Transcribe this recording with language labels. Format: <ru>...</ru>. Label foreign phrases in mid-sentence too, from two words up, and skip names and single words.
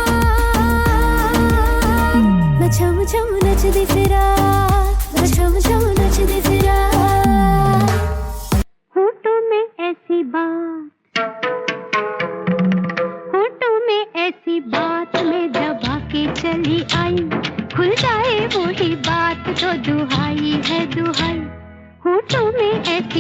<pa>ਮੈਂ ਛਮ ਛਮ ਨੱਚਦੀ ਫਿਰਾਂ ਮੈਂ ਛਮ ਛਮ ਨੱਚਦੀ ਫਿਰਾਂ</pa> <hi>होठों में ऐसी बात ऐसी बात में दबा के चली आई खुल जाए वही बात तो दुहाई है दुहाई होठों में ऐसी</hi>